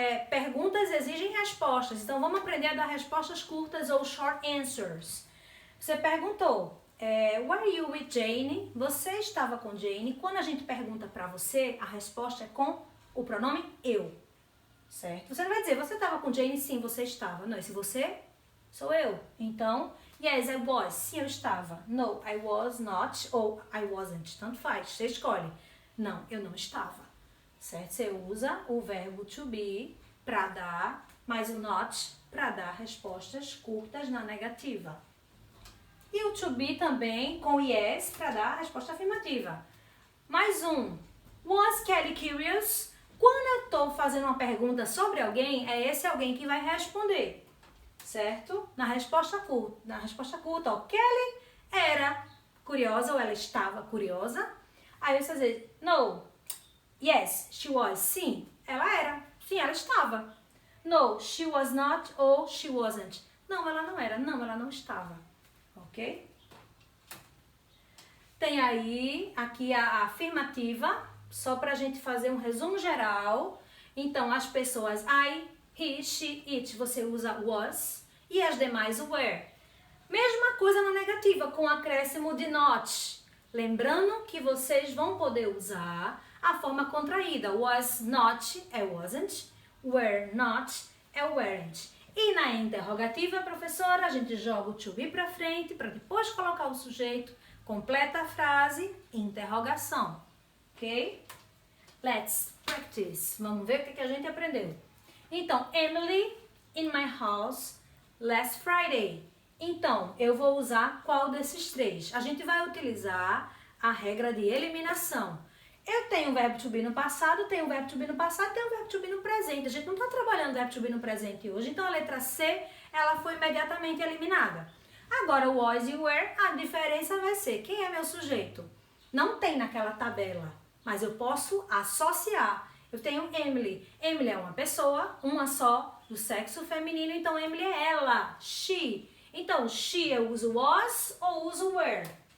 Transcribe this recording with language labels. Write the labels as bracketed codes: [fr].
[pt] Perguntas exigem respostas. Então vamos aprender a dar respostas curtas ou short answers. Você perguntou, [en] were you with Jane? [pt] Você estava com Jane? Quando a gente pergunta para você, a resposta é com o pronome eu, certo? Você não vai dizer, você estava com Jane? Sim, você estava. Não, esse você sou eu. Então, [en] yes, I was. [pt] Sim, eu estava. [en] No, I was not ou I wasn't. [pt] Tanto faz, você escolhe. Não, eu não estava, certo? Você usa o verbo to be para dar, mas o not para dar respostas curtas na negativa. E o to be também com yes para dar a resposta afirmativa. Mais um. [en] Was Kelly curious? [pt] Quando eu estou fazendo uma pergunta sobre alguém, é esse alguém que vai responder, certo? Na resposta curta, ó, Kelly era curiosa ou ela estava curiosa. Aí você vai dizer, [en] no, yes, she was. [pt] Sim, ela era. Sim, ela estava. [en] No, she was not ou she wasn't. [pt] Não, ela não era. Não, ela não estava. Ok? Tem aí, aqui a afirmativa, só para a gente fazer um resumo geral. Então, as pessoas I, he, she, it, você usa was e as demais o were. Mesma coisa na negativa, com acréscimo de not. Lembrando que vocês vão poder usar a forma contraída. Was not é wasn't, were not é weren't. E na interrogativa, professora, a gente joga o to be para frente, para depois colocar o sujeito, completa a frase, interrogação. Ok? [en] Let's practice. [pt] Vamos ver o que a gente aprendeu. Então, [en] Emily in my house last Friday. [pt] Então, eu vou usar qual desses três? A gente vai utilizar a regra de eliminação. Eu tenho o verbo to be no passado, tenho o verbo to be no passado, tenho o verbo to be no presente. A gente não está trabalhando o verbo to be no presente hoje, então a letra C, ela foi imediatamente eliminada. Agora, o was e o were, a diferença vai ser, quem é meu sujeito? Não tem naquela tabela, mas eu posso associar. Eu tenho Emily. Emily é uma pessoa, uma só, do sexo feminino, então Emily é ela, she. Então, she eu uso was ou uso were?